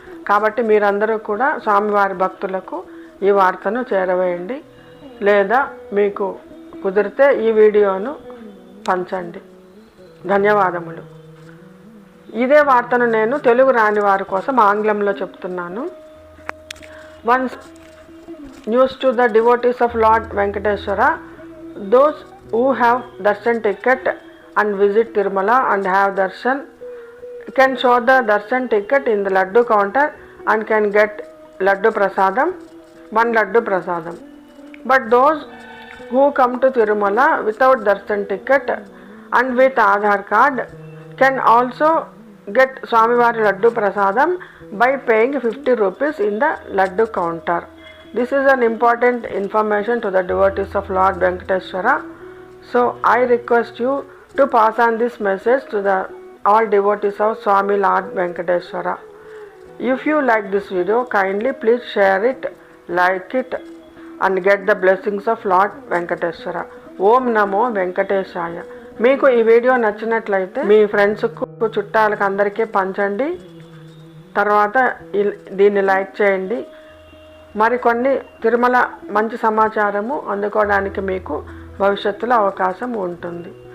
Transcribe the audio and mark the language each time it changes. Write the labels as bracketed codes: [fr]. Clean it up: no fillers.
[te] కాబట్టి మీరందరూ కూడా స్వామివారి భక్తులకు ఈ వార్తను చేరవేయండి, లేదా మీకు కుదిరితే ఈ వీడియోను పంచండి. ధన్యవాదములు. ఇదే వార్తను నేను తెలుగు రాని వారి కోసం ఆంగ్లంలో చెప్తున్నాను. [en] Once news to the devotees of lord Venkateswara. Those who have darshan ticket and visit Tirumala and have darshan can show the darshan ticket in the laddu counter and can get laddu prasadam, 1 laddu prasadam. But those who come to Tirumala without darshan ticket and with Aadhaar card can also get Swamivari laddu prasadam by paying 50 rupees in the laddu counter. This is an important information to the devotees of Lord Venkateshwara. So I request you to pass on this message to all devotees of Swami Lord Venkateshwara. If you like this video, kindly please share it, like it and get the blessings of Lord Venkateshwara. [sa] Om Namo Venkateshaya. [te] మీకు ఈ video నచ్చినట్లయితే మీ ఫ్రెండ్స్కు చుట్టాలకు అందరికీ పంచండి. తర్వాత దీన్ని like చేయండి. మరికొన్ని తిరుమల మంచి సమాచారము అందుకోవడానికి మీకు భవిష్యత్తులో అవకాశం ఉంటుంది.